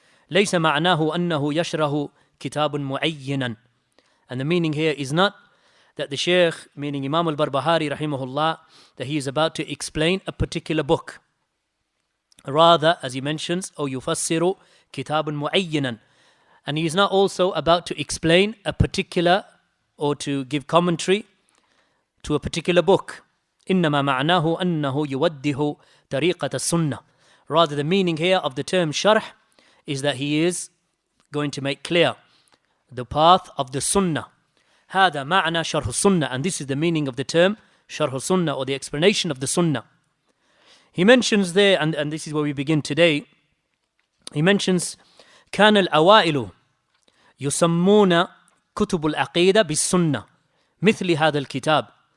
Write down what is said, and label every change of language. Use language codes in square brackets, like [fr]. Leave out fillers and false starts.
[ar] ليس معناه أنه يشرح كتاب معينا, [en] and the meaning here is not that the Sheikh, meaning Imam al-Barbaharee rahimahullah, that he is about to explain a particular book. Rather, as he mentions, [ar] أو يفسر كتاب معينا, [en] and he is not also about to explain a particular or to give commentary to a particular book. [ar] إنما معناه أنه يوضح طريقة السنة. [en] Rather, the meaning here of the term sharh is that he is going to make clear the path of the sunnah. [ar] هذا معنى شرح السنة, [en] and this is the meaning of the term Sharhus sunnah, or the explanation of the sunnah. He mentions there, and this is where we begin today, he mentions [ar] كان الأوائل يسمون كتب العقيدة بالسنة مثل هذا الكتاب.